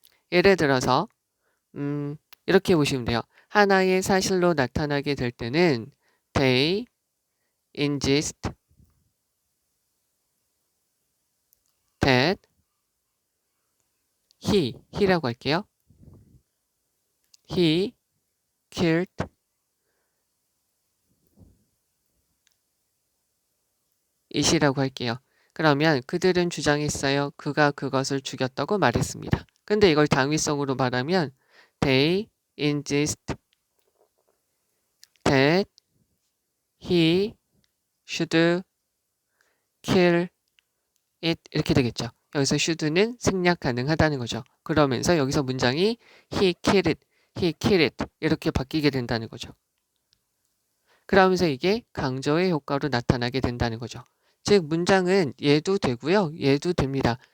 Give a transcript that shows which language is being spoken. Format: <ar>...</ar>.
<ko>예를 들어서 이렇게 보시면 돼요. 하나의 사실로 나타나게 될 때는</ko> <en>they insist that he</en> <ko>라고 할게요.</ko> <en>he killed it</en> <ko>이라고 할게요. 그러면 그들은 주장했어요. 그가 그것을 죽였다고 말했습니다. 근데 이걸 당위성으로 말하면</ko> <en>they insist that he should kill it</en> <ko>이렇게 되겠죠. 여기서 should는 생략 가능하다는 거죠. 그러면서 여기서 문장이</ko> <en>he killed it</en> <ko>이렇게 바뀌게 된다는 거죠. 그러면서 이게 강조의 효과로 나타나게 된다는 거죠. 즉 문장은 얘도 되고요. 얘도 됩니다.</ko>